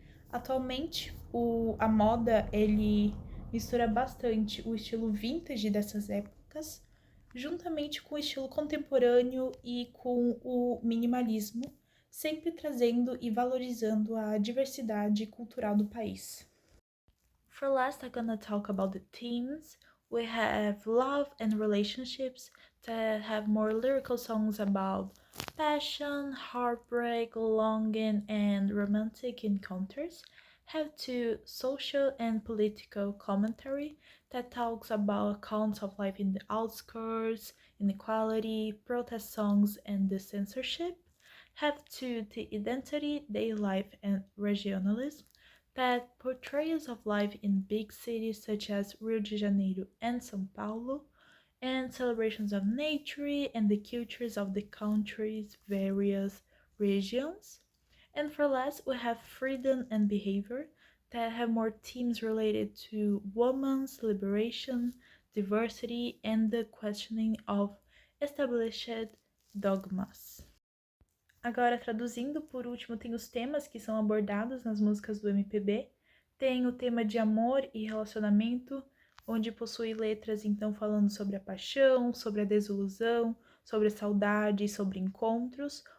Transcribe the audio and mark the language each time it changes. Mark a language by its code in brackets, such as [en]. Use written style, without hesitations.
[pt] Atualmente, a moda ele mistura bastante o estilo vintage dessas épocas, juntamente com o estilo contemporâneo e com o minimalismo, sempre trazendo e valorizando a diversidade cultural do país. [en] For last, I'm gonna talk about the themes. We have love and relationships, that have more lyrical songs about passion, heartbreak, longing, and romantic encounters have to social and political commentary that talks about accounts of life in the outskirts, inequality, protest songs, and the censorship have to the identity, daily life, and regionalism that portrayals of life in big cities such as Rio de Janeiro and São Paulo and celebrations of nature and the cultures of the country's various regions. And for last, we have freedom and behavior that have more themes related to women's liberation, diversity, and the questioning of established dogmas. [pt] Agora, traduzindo, por último, tem os temas que são abordados nas músicas do MPB. Tem o tema de amor e relacionamento, onde possui letras então falando sobre a paixão, sobre a desilusão, sobre a saudade e sobre encontros.